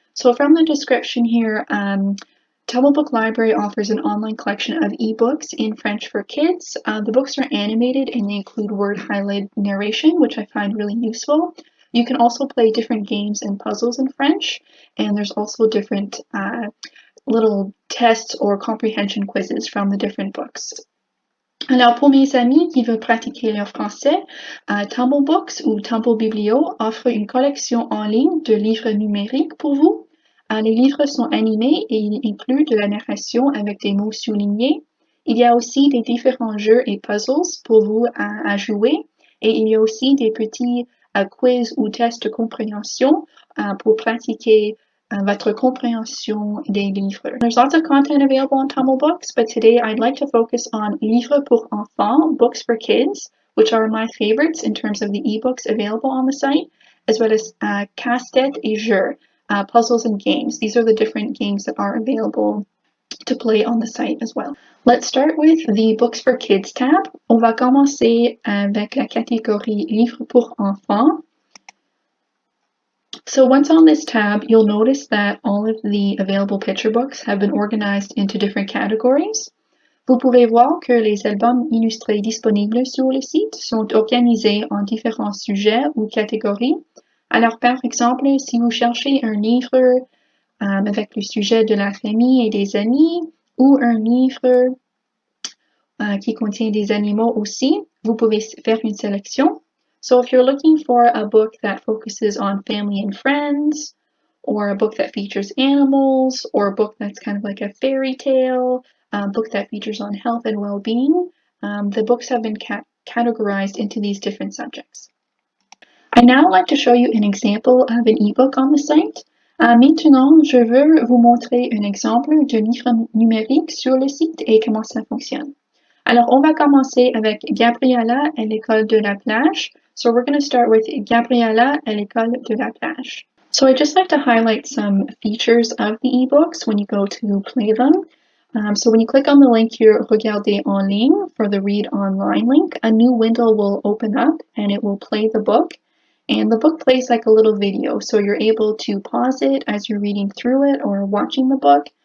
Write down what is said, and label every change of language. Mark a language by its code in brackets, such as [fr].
[en] So from the description here, Tumblebook Library offers an online collection of ebooks in French for kids. The books are animated and they include word highlighted narration, which I find really useful. You can also play different games and puzzles in French, and there's also different little tests or comprehension quizzes from the different books. [fr] Alors, pour mes amis qui veulent pratiquer leur français, Tumblebooks ou Tumble Biblio offre une collection en ligne de livres numériques pour vous. Les livres sont animés et ils incluent de la narration avec des mots soulignés. Il y a aussi des différents jeux et puzzles pour vous à jouer et il y a aussi des petits quiz ou tests de compréhension pour pratiquer votre compréhension des livres. [en] There's lots of content available on Tumblebooks, but today I'd like to focus on Livres pour enfants, books for kids, which are my favorites in terms of the ebooks available on the site, as well as Casse-tête et Jeux, puzzles and games. These are the different games that are available to play on the site as well. Let's start with the Books for Kids tab. [fr] On va commencer avec la catégorie Livres pour enfants. [en] So once on this tab, you'll notice that all of the available picture books have been organized into different categories. [fr] Vous pouvez voir que les albums illustrés disponibles sur le site sont organisés en différents sujets ou catégories. Alors, par exemple, si vous cherchez un livre avec le sujet de la famille et des amis, ou un livre qui contient des animaux aussi, vous pouvez faire une sélection. [en] So if you're looking for a book that focuses on family and friends, or a book that features animals, or a book that's kind of like a fairy tale, a book that features on health and well-being, the books have been categorized into these different subjects. I now like to show you an example of an ebook on the site. [fr] Maintenant, je veux vous montrer un exemple de livre numérique sur le site et comment ça fonctionne. Alors, on va commencer avec Gabriella à l'école de la plage. [en] So we're going to start with Gabriella à l'école de la plage. So I just like to highlight some features of the ebooks when you go to play them. So when you click on the link here, Regarder en ligne for the read online link, a new window will open up and it will play the book. And the book plays like a little video, so you're able to pause it as you're reading through it or watching the book.